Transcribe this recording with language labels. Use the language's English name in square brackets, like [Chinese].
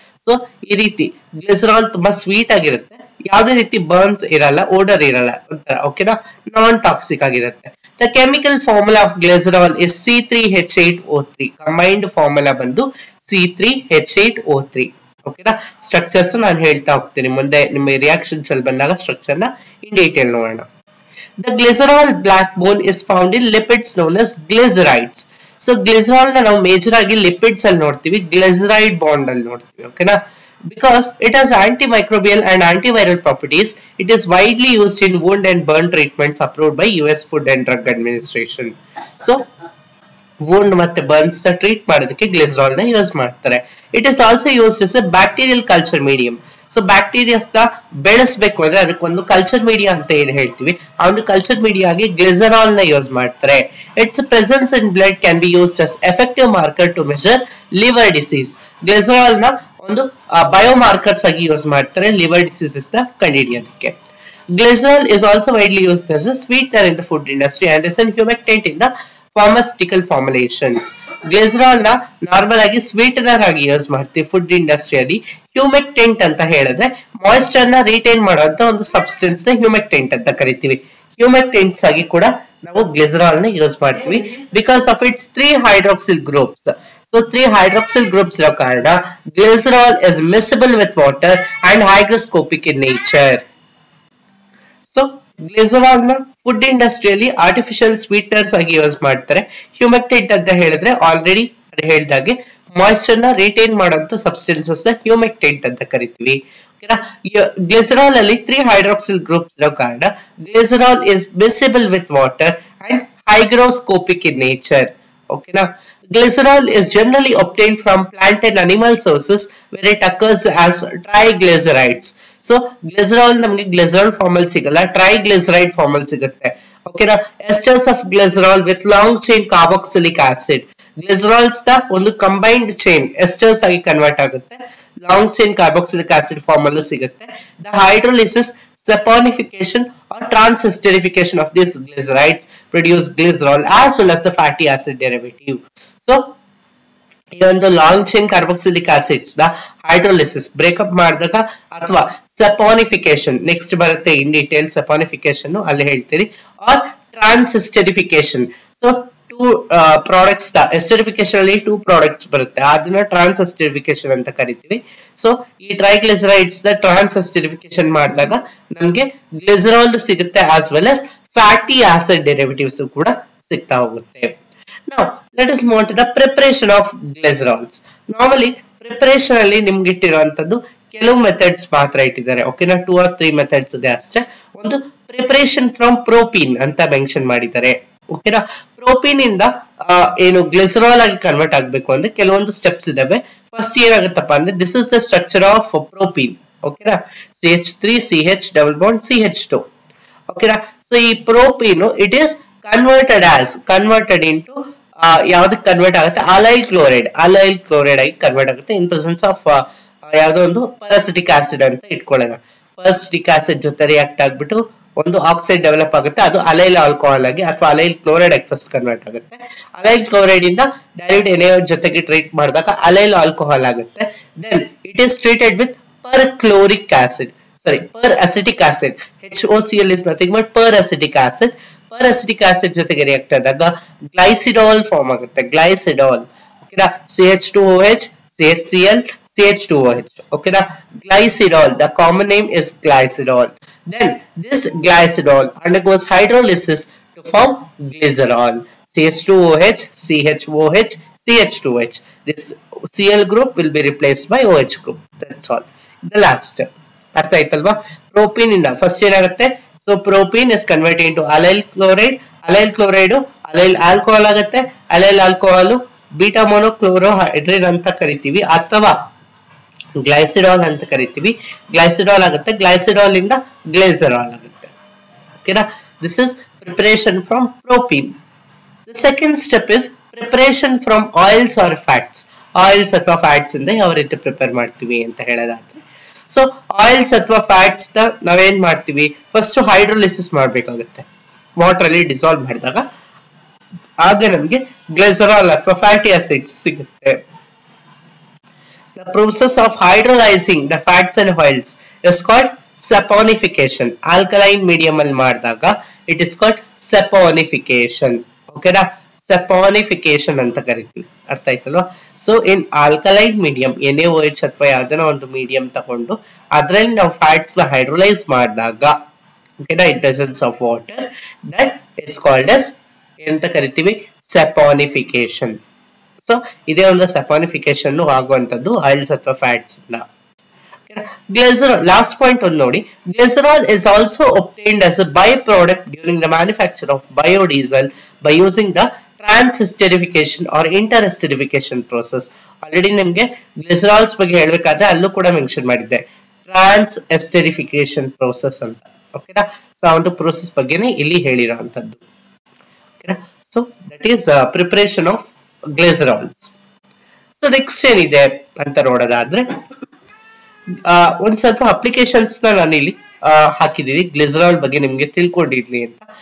[Kannada] So ಈ ರೀತಿ glycerol ತುಂಬಾ ಸ್ವೀಟ್ ಆಗಿರುತ್ತೆ, ಯಾವುದೇ ರೀತಿ ಬರ್ನ್ಸ್ ಇರಲ್ಲ, ಓಡರ್ ಇರಲ್ಲ, ಒಂಥರ ಓಕೆನಾ ನಾನ್ ಟಾಕ್ಸಿಕ್ ಆಗಿರುತ್ತೆ. [English] The chemical formula of glycerol is C3H8O3. [Kannada] Combined formula ಬಂದು C3H8O3. ಓಕೆನಾ. ಸ್ಟ್ರಕ್ಚರ್ಸ್ ನಾನು ಹೇಳ್ತಾ ಹೋಗ್ತೀನಿ, ಮುಂದೆ ನಿಮ್ಮ ರಿಯಾಕ್ಷನ್ಸ್ ಅಲ್ಲಿ ಬಂದಾಗ ಸ್ಟ್ರಕ್ಚರ್ ನ ಇನ್ ಡೀಟೇಲ್ ನೋಡೋಣ. [English] The glycerol backbone is found in lipids known as glycerides. [Kannada] So glycerol ನ ನಾವು ಮೇಜರ್ ಆಗಿ ಲಿಪಿಡ್ಸ್ ಅಲ್ಲಿ ನೋಡ್ತೀವಿ, ಗ್ಲಿಸರೈಡ್ ಬಾಂಡ್ ಅಲ್ಲಿ ನೋಡ್ತೀವಿ, ಓಕೆನಾ. [English] Because it has antimicrobial and antiviral properties, it is widely used in wound and burn treatments approved by US Food and Drug Administration. [Kannada] So wound ಮತ್ತೆ burns ನ ಟ್ರೀಟ್ ಮಾಡೋದಕ್ಕೆ glycerol ನ use ಮಾಡ್ತಾರೆ. [English] It is also used as a bacterial culture medium. [Kannada] So bacterias ನ ಬೆಳೆಸಬೇಕು ಅಂದ್ರೆ ಅದಕ್ಕೊಂದು culture media ಅಂತ ಏನ್ ಹೇಳ್ತೀವಿ, ಆ ಒಂದು ಕಲ್ಚರ್ ಮೀಡಿಯಾ ಆಗಿ ಗ್ಲಿಸರಾಲ್ ನ ಯೂಸ್ ಮಾಡ್ತಾರೆ. [English] Its presence in blood can be used as effective marker to measure liver disease. [Kannada] Glycerol ನ ಒಂದು ಬಯೋಮಾರ್ಕರ್ಸ್ ಆಗಿ ಯೂಸ್ ಮಾಡ್ತಾರೆ ಲಿವರ್ ಡಿಸೀಸಸ್ ನ ಕಂಡುಹಿಡಿಯೋದಕ್ಕೆ. [English] Glycerol is also widely used as a sweetener in the food industry and is an humectant in the pharmaceutical formulations. [Kannada] Glycerol ನ normal ಆಗಿ ಸ್ವೀಟನರ್ ಆಗಿ use ಮಾಡ್ತೀವಿ food ಇಂಡಸ್ಟ್ರಿಯಲ್ಲಿ. ಹ್ಯೂಮೆಕ್ಟೆಂಟ್ ಅಂತ ಹೇಳಿದ್ರೆ ಮಾಯಿಸ್ಚರ್ ನ ರಿಟೈನ್ ಮಾಡುವಂತ ಒಂದು ಸಬ್ಸ್ಟೆನ್ಸ್ ನ ಹ್ಯೂಮೆಕ್ಟೆಂಟ್ ಅಂತ ಕರಿತೀವಿ. ಹ್ಯೂಮೆಕ್ಟೆಂಟ್ಸ್ ಆಗಿ ಕೂಡ ನಾವು ಗ್ಲಿಸರಾಲ್ ನ ಯೂಸ್ ಮಾಡ್ತೀವಿ [English] Because of its 3 hydroxyl groups. So 3 hydroxyl groups [Kannada] ಇರೋ ಕಾರಣ [English] glycerol is miscible with water and hygroscopic in nature. [Kannada] So glycerol ನ ಫುಡ್ ಇಂಡಸ್ಟ್ರಿಯಲ್ಲಿ ಆರ್ಟಿಫಿಷಿಯಲ್ ಸ್ವೀಟ್ನರ್ಸ್ ಆಗಿ ಯೂಸ್ ಮಾಡ್ತಾರೆ. ಹ್ಯೂಮೆಕ್ಟೆಂಟ್ ಅಂತ ಹೇಳಿದ್ರೆ ಆಲ್ರೆಡಿ ಹೇಳಿದಾಗೆ ಮಾಯಿಸ್ಚರ್ ನ ರಿಟೈನ್ ಮಾಡುವಂತ ಸಬ್ಸ್ಟೆನ್ಸಸ್ ನ ಹ್ಯೂಮೆಕ್ಟೆಂಟ್ ಅಂತ ಕರಿತೀವಿ. [English] glycerol ಅಲ್ಲಿ 3 hydroxyl groups [Kannada] ಇರೋ ಕಾರಣ [English] Glycerol is miscible with water and hygroscopic in nature. ಓಕೆನಾ. Glycerol is generally obtained from plant and animal sources where it occurs as triglycerides. [Kannada] So glycerol ನಮಗೆ ಗ್ಲಿಸರಾಲ್ ಫಾರ್ಮ್ ಅಲ್ಲಿ ಸಿಗಲ್ಲ, ಟ್ರೈಗ್ಲಿಸರೈಡ್ ಫಾರ್ಮ್ ಅಲ್ಲಿ ಸಿಗುತ್ತೆ, ಓಕೆನಾ. [English] Esters of glycerol with long chain carboxylic acid. [Kannada] ಗ್ಲಿಸರಾಲ್ಸ್ ನ ಒಂದು combined chain esters ಆಗಿ convert ಆಗುತ್ತೆ, long chain carboxylic acid form ಅಲ್ಲೂ ಸಿಗುತ್ತೆ. [English] The hydrolysis, saponification or transesterification of these glycerides produce glycerol as well as the fatty acid derivative. [Kannada] So ಈ ಒಂದು long chain carboxylic acids ನ hydrolysis breakup ಮಾಡಿದಾಗ ಅಥವಾ ಸೆಪಾನಿಫಿಕೇಶನ್ next ಬರುತ್ತೆ in detail, ಸೆಪಾನಿಫಿಕೇಶನ್ ಅಲ್ಲಿ ಹೇಳ್ತೀರಿ, ಆರ್ ಟ್ರಾನ್ಸ್ಎಸ್ಟರಿಫಿಕೇಶನ್. ಸೊ 2 ಪ್ರಾಡಕ್ಟ್ಸ್ ನ ಎಸ್ಟರಿಫಿಕೇಶನ್ ಅಲ್ಲಿ 2 ಪ್ರಾಡಕ್ಟ್ಸ್ ಬರುತ್ತೆ, ಅದನ್ನ ಟ್ರಾನ್ಸ್ಎಸ್ಟರಿಫಿಕೇಶನ್ ಅಂತ ಕರಿತೀವಿ. ಸೊ ಈ ಟ್ರೈಗ್ಲಿಸರೈಡ್ಸ್ ನ ಟ್ರಾನ್ಸ್ಎಸ್ಟರಿಫಿಕೇಶನ್ ಮಾಡಿದಾಗ ನಮ್ಗೆ ಗ್ಲಿಸರಾಲ್ ಸಿಗುತ್ತೆ as well as fatty acid derivatives ಕೂಡ ಸಿಗ್ತಾ ಹೋಗುತ್ತೆ. [English] Now let us move to the preparation of glycerols. [Kannada] Normally preparation ಅಲ್ಲಿ ನಿಮ್ಗೆ ಇಟ್ಟಿರುವಂತದ್ದು ಕೆಲವು ಮೆಥಡ್ಸ್ ಮಾತ್ರ ಇಟ್ಟಿದ್ದಾರೆ, ಓಕೆನಾ. 2 or 3 ಮೆಥಡ್ಸ್ ಇದೆ ಅಷ್ಟೇ. ಒಂದು ಪ್ರಿಪರೇಷನ್ ಫ್ರಮ್ ಪ್ರೋಪೀನ್ ಅಂತ ಮೆನ್ಷನ್ ಮಾಡಿದ್ದಾರೆ, ಓಕೆನಾ. ಪ್ರೋಪೀನ್ ಇಂದ ಏನು ಗ್ಲಿಸರಾಲ್ ಆಗಿ ಕನ್ವರ್ಟ್ ಆಗ್ಬೇಕು ಅಂದ್ರೆ ಕೆಲವೊಂದು ಸ್ಟೆಪ್ಸ್ ಇದಾವೆ. [English] first [Kannada] ಏನಾಗುತ್ತಪ್ಪ ಅಂದ್ರೆ [English] This is the structure of propene, ಓಕೆನಾ. CH3 CH double bond CH2, ಓಕೆನಾ. [Kannada] ಸೊ ಈ propene it is converted into ಯಾವ್ದಕ್ಕೆ ಕನ್ವರ್ಟ್ ಆಗುತ್ತೆ, ಅಲೈಲ್ ಕ್ಲೋರೈಡ್ ಆಗಿ ಕನ್ವರ್ಟ್ ಆಗುತ್ತೆ ಇನ್ ಪ್ರೆಸೆನ್ಸ್ ಆಫ್ ಯಾವ್ದೋ ಒಂದು ಪರಾಸಿಟಿಕ್ ಆಸಿಡ್ ಅಂತ ಇಟ್ಕೊಳ್ಳೋಣ. ಪರಾಸಿಟಿಕ್ ಆಸಿಡ್ ಜೊತೆ ರಿಯಾಕ್ಟ್ ಆಗ್ಬಿಟ್ಟು ಒಂದು ಆಕ್ಸೈಡ್ ಡೆವಲಪ್ ಆಗುತ್ತೆ, ಅದು ಅಲೈಲ್ ಆಲ್ಕೋಹಾಲ್ ಆಗಿ ಅಥವಾ ಅಲೈಲ್ ಕ್ಲೋರೈಡ್ ಆಗಿ ಫಸ್ಟ್ ಕನ್ವರ್ಟ್ ಆಗುತ್ತೆ. ಅಲೈಲ್ ಕ್ಲೋರೈಡ್ ಇಂದ ಡೈಲ್ಯೂಟ್ NaOH ಜೊತೆಗೆ ಟ್ರೀಟ್ ಮಾಡಿದಾಗ ಅಲೈಲ್ ಆಲ್ಕೋಹಾಲ್ ಆಗುತ್ತೆ. [English] Then it is treated with perchloric acid, per acetic acid. HOCl is nothing but per acetic acid. [Kannada] Per acetic acid ಜೊತೆಗೆ react ಆದಾಗ ಗ್ಲೈಸಿಡಾಲ್ form ಆಗುತ್ತೆ. [English] Glycidol ಓಕೆನಾ, CH2OH, CHCl, CH2OH. ಓಕೆನಾ, glycidol, the common name is glycidol. Then this glycidol undergoes hydrolysis to form glycerol. CH2OH, CHOH, CH2OH. This Cl group will be replaced by OH group. That's all. The last step. [Kannada] ಅರ್ಥ ಆಯ್ತಲ್ವಾ? Propene ಇಂದ first ಏನಾಗುತ್ತೆ, so [English] Propene is convert into allyl chloride. [Kannada] Allyl chloride allyl alcohol ಆಗುತ್ತೆ. Allyl alcohol beta ಮೊನೋಕ್ಲೋರೋಹೈಡ್ರಿನ್ ಅಂತ ಕರಿತೀವಿ ಅಥವಾ ಗ್ಲೈಸಿಡಾಲ್ ಅಂತ ಕರಿತೀವಿ. ಗ್ಲೈಸಿಡಾಲ್ ಆಗುತ್ತೆ. ಗ್ಲೈಸಿಡಾಲ್ ಇಂದ ಗ್ಲೇಸರಾಲ್ ಆಗುತ್ತೆ. ಓಕೆನಾ, [English] This is preparation from propene. The second step is preparation from oils or fats. [Kannada] Oils ಅಥವಾ ಫ್ಯಾಟ್ಸ್ ಇಂದ ಯಾವ ರೀತಿ ಪ್ರಿಪೇರ್ ಮಾಡ್ತೀವಿ ಅಂತ ಹೇಳೋದಾದ್ರೆ, ಸೊ ಆಯಿಲ್ಸ್ ಅಥವಾ ಫ್ಯಾಟ್ಸ್ ನ ನಾವೇನ್ ಮಾಡ್ತೀವಿ, ಫಸ್ಟ್ ಹೈಡ್ರೋಲಿಸಿಸ್ ಮಾಡ್ಬೇಕಾಗುತ್ತೆ. ವಾಟರ್ ಅಲ್ಲಿ ಡಿಸಾಲ್ವ್ ಮಾಡಿದಾಗ ಆಗ ನಮ್ಗೆ ಗ್ಲಿಸರಾಲ್ ಅಥವಾ ಫ್ಯಾಟಿ ಆಸಿಡ್ಸ್ ಸಿಗುತ್ತೆ. [English] The process of hydrolyzing the fats and oils is called saponification. Alkaline medium [Kannada] ಅಲ್ಲಿ ಮಾಡಿದಾಗ [English] it is called saponification. [Kannada] ಓಕೆನಾ, saponification ಅಂತ ಕರಿತೀವಿ. ಅರ್ಥ ಆಯ್ತಲ್ವಾ? So in alkaline medium NaOH ಅಥವಾ ಯಾವ್ದನ ಒಂದು ಮೀಡಿಯಂ ತಗೊಂಡು ಅದ್ರಲ್ಲಿ ನಾವು ಫ್ಯಾಟ್ಸ್ ನ ಹೈಡ್ರೋಲೈಸ್ ಮಾಡಿದಾಗ ಓಕೆನಾ, [English] in presence of water, that is called as [Kannada] ಎಂತ ಕರಿತೀವಿ, saponification. ಸೊ ಇದೇ ಒಂದು saponification ಆಗುವಂತದ್ದು ಆಯಿಲ್ಸ್ ಅಥವಾ ಫ್ಯಾಟ್ಸ್ ನ. [English] Glycerol, last point on ನೋಡಿ. Glycerol is also obtained as a byproduct during the manufacture of biodiesel by using the trans-esterification or inter-esterification process. [Kannada] Already ನಿಮ್ಗೆ ಗ್ಲಿಸರಾಲ್ಸ್ ಬಗ್ಗೆ ಹೇಳ್ಬೇಕಾದ್ರೆ ಅಲ್ಲೂ ಕೂಡ ಮೆನ್ಷನ್ ಮಾಡಿದ್ದೆ, ಟ್ರಾನ್ಸ್-ಎಸ್ಟೆರಿಫಿಕೇಶನ್ ಪ್ರೋಸೆಸ್ ಅಂತ. ಓಕೆನಾ, ಸೊ ಆ ಒಂದು ಪ್ರೋಸೆಸ್ ಬಗ್ಗೆನೇ ಇಲ್ಲಿ ಹೇಳಿರೋಂಥದ್ದು. ಓಕೆನಾ, [English] So that is preparation of glycerols. [Kannada] So next ಏನಿದೆ ಅಂತ ನೋಡೋದಾದ್ರೆ, ಒಂದ್ ಸ್ವಲ್ಪ ಅಪ್ಲಿಕೇಶನ್ಸ್ ನಾನು ಇಲ್ಲಿ ಹಾಕಿದೀನಿ ಗ್ಲಿಸರಾಲ್ ಬಗ್ಗೆ ನಿಮ್ಗೆ ತಿಳ್ಕೊಂಡಿರ್ಲಿ ಅಂತ.